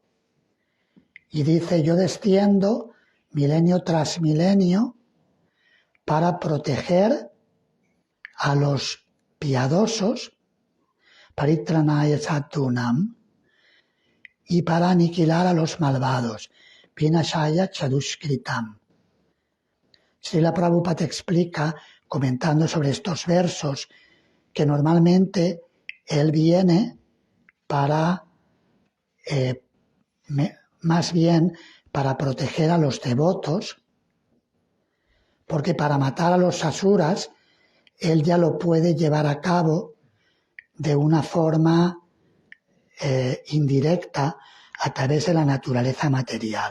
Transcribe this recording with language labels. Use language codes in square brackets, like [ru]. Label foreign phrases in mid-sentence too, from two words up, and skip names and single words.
[es] Y dice, yo desciendo milenio tras milenio para proteger a los piadosos, [sa] परित्राणाय साधूनाम्, [es] y para aniquilar a los malvados, [sa] विनाशाय च दुष्कृताम्. [es] Srila Prabhupada explica, comentando sobre estos versos, que normalmente él viene para, más bien, para proteger a los devotos, porque para matar a los asuras, él ya lo puede llevar a cabo de una forma indirecta a través de la naturaleza material.